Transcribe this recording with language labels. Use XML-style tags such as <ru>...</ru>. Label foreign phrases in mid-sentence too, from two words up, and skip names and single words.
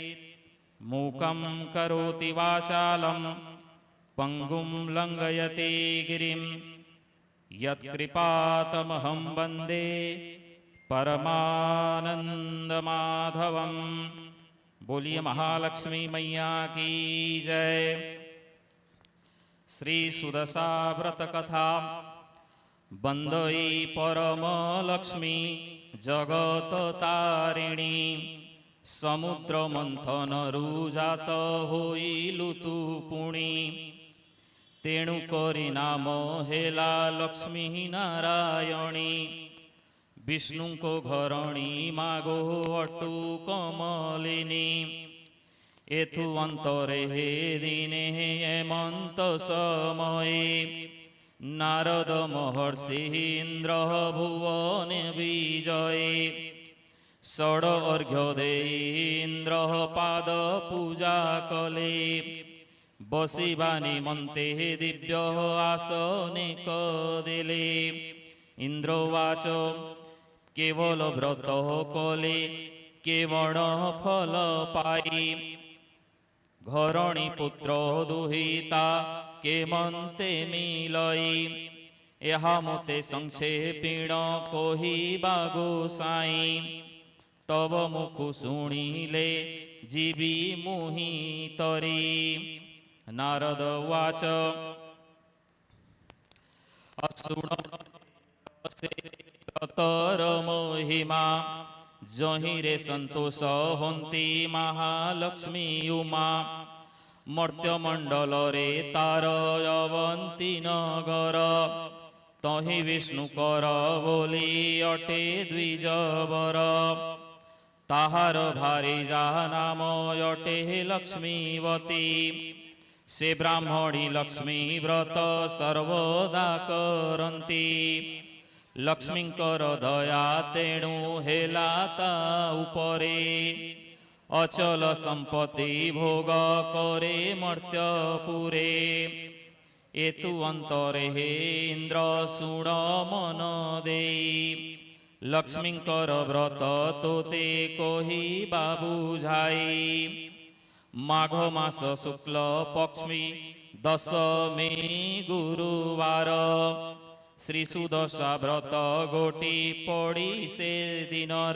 <sa>मूकं करोति वाचालं पंगुं लंघयते गिरिं यत्कृपातमहं वन्दे परमानंदमाधवं।</sa> <hi>बोलिए महालक्ष्मी मैया की जय।</hi> <or>ଶ୍ରୀ ସୁଦଶା ବ୍ରତ କଥା ବନ୍ଦଇ ପରମ ଲକ୍ଷ୍ମୀ ଜଗତ ତାରିଣୀ। ସମୁଦ୍ର ମନ୍ଥନ ରୁଜାତ ହୋଇଲୁ ତୁ ପୁଣି। ତେଣୁ କରି ନାମ ହେଲା ଲକ୍ଷ୍ମୀ ନାରାୟଣୀ। ବିଷ୍ଣୁ କୋ ଘରଣୀ ମାଗୋ ଅଟୁ କମଳିନୀ। ଏଥୁ ଅନ୍ତରେ ହେ ଦିନେ ହେମନ୍ତ ସମୟେ ନାରଦ ମହର୍ଷି ଇନ୍ଦ୍ର ଭୁବନ ବିଜୟେ। ଷଡ ଅର୍ଘ୍ୟ ଦେଇ ଇନ୍ଦ୍ର ପାଦ ପୂଜା କଲେ। ବସିବା ନିମନ୍ତେ ଦିବ୍ୟ ଆସନେ କଦେଲେ। ଇନ୍ଦ୍ରବାଚ କେବଳ ବ୍ରତ କଲେ କେବଳ ଫଳ ପାଇ। ଘରଣୀ ପୁତ୍ର ଦୁହିତା କେମନ୍ତେ ମିଳଇ। ଏହା ମୋତେ ସଂକ୍ଷେପିଣ କହିବା ଗୋସାଇଁ। ତବ ମୁଖୁ ଶୁଣିଲେ ଜୀବୀ ମୁହି ତରି। ନାରଦ ଉବାଚ ଅଶୃଣତର ମହିମା ଯହିଁରେ ସନ୍ତୋଷ ହନ୍ତି ମହାଲକ୍ଷ୍ମୀ ଉମା। ମର୍ତ୍ତ୍ୟମଣ୍ଡଳ ରେ ତାର ଅବନ୍ତୀ ନଗର ତହିଁ ବିଷ୍ଣୁକର ବୋଲି ଅଟେ ଦ୍ୱିଜବର। ତାହାର ଭାରିଯା ନାମ ଅଟେ ଲକ୍ଷ୍ମୀବତୀ। ସେ ବ୍ରାହ୍ମଣୀ ଲକ୍ଷ୍ମୀ ବ୍ରତ ସର୍ବଦା କରନ୍ତି। ଲକ୍ଷ୍ମୀଙ୍କର ଦୟା ତେଣୁ ହେଲା ତା ଉପରେ। ଅଚଳ ସମ୍ପତ୍ତି ଭୋଗ କରେ ମର୍ତ୍ତ୍ୟପୁରେ। ଏତୁ ଅନ୍ତରେ ହେ ଇନ୍ଦ୍ର ଶୁଣ ମନ ଦେଇ। ଲକ୍ଷ୍ମୀଙ୍କର ବ୍ରତ ତୋତେ କହିବା ବୁଝାଇ। ମାଘ ମାସ ଶୁକ୍ଳ ପକ୍ଷ୍ମୀ ଦଶମୀ ଗୁରୁବାର। ଶ୍ରୀ ସୁଦଶା ବ୍ରତ ଗୋଟି ପଡ଼ି ସେ ଦିନର।</or>